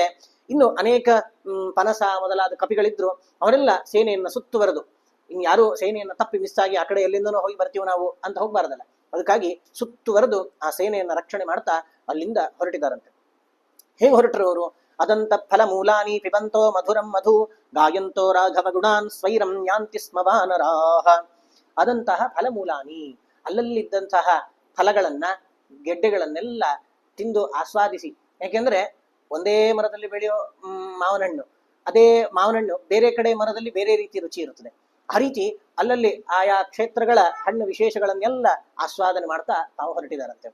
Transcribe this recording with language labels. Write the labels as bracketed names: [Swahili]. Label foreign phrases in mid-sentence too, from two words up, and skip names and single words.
[Kannada] ಇನ್ನು ಅನೇಕ ಪನಸ ಮೊದಲಾದ ಕಪಿಗಳಿದ್ರು, ಅವರೆಲ್ಲ ಸೇನೆಯನ್ನ ಸುತ್ತುವರೆದು, ಇನ್ ಯಾರು ಸೇನೆಯನ್ನ ತಪ್ಪಿ ಮಿಸ್ ಆಗಿ ಆ ಕಡೆ ಎಲ್ಲಿಂದನೋ ಹೋಗಿ ಬರ್ತೀವಿ ನಾವು ಅಂತ ಹೋಗ್ಬಾರ್ದಲ್ಲ, ಅದಕ್ಕಾಗಿ ಸುತ್ತುವರೆದು ಆ ಸೇನೆಯನ್ನ ರಕ್ಷಣೆ ಮಾಡ್ತಾ ಅಲ್ಲಿಂದ ಹೊರಟಿದಾರಂತೆ. ಹೇಗೆ ಹೊರಟರು ಅವರು? [Sanskrit] ಅದಂತ ಫಲ ಮೂಲಾನಿ ಪಿಬಂತೋ ಮಧುರಂ ಮಧು ಗಾಯಂತೋ ರಾಘವ ಗುಣಾನ್ ಸ್ವೈರಂ ಯಾಂತಿ ಸ್ಮ ವಾನರಾಹ. ಅದಂತಹ ಫಲಮೂಲಾನಿ, [Kannada] ಅಲ್ಲಲ್ಲಿದ್ದಂತಹ ಫಲಗಳನ್ನ, ಗೆಡ್ಡೆಗಳನ್ನೆಲ್ಲ ತಿಂದು ಆಸ್ವಾದಿಸಿ. ಯಾಕೆಂದ್ರೆ ಒಂದೇ ಮರದಲ್ಲಿ ಬೆಳೆಯೋ ಮಾವಿನ ಹಣ್ಣು, ಅದೇ ಮಾವಿನ ಹಣ್ಣು ಬೇರೆ ಕಡೆ ಮರದಲ್ಲಿ ಬೇರೆ ರೀತಿ ರುಚಿ ಇರುತ್ತದೆ. ಆ ರೀತಿ ಅಲ್ಲಲ್ಲಿ ಆಯಾ ಕ್ಷೇತ್ರಗಳ ಹಣ್ಣು ವಿಶೇಷಗಳನ್ನೆಲ್ಲ ಆಸ್ವಾದನೆ ಮಾಡ್ತಾ ತಾವು ಹೊರಟಿದಾರಂತೆ.